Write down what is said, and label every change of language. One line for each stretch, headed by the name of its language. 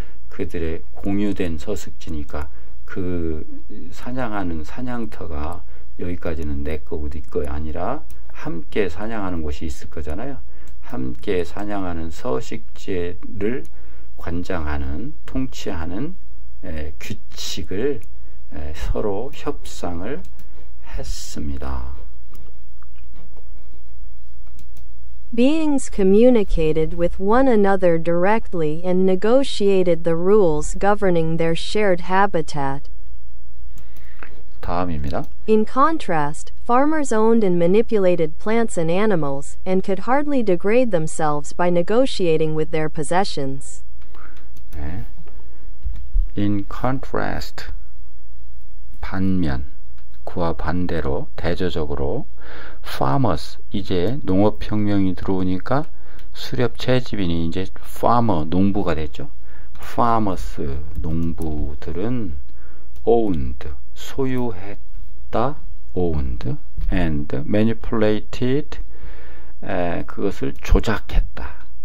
Korean: 그들의 공유된 서식지니까 그 사냥하는 사냥터가 여기까지는 내 거고 네 거야 아니라 함께 사냥하는 곳이 있을 거잖아요. 함께 사냥하는 서식지를 관장하는, 통치하는 규칙을 서로 협상을 했습니다.
English: Beings communicated with one another directly and negotiated the rules governing their shared habitat.
Korean: 다음입니다.
English: In contrast, farmers owned and manipulated plants and animals, and could hardly degrade themselves by negotiating with their possessions.
Korean: 네.
English: In contrast,
Korean: 반면, 그와 반대로, 대조적으로, farmers, 이제 농업혁명이 들어오니까 수렵 채집인이 이제 farmer, 농부가 됐죠. farmers, 농부들은 owned, 소유했다,
English: owned, and manipulated,
Korean: 그것을 조작했다.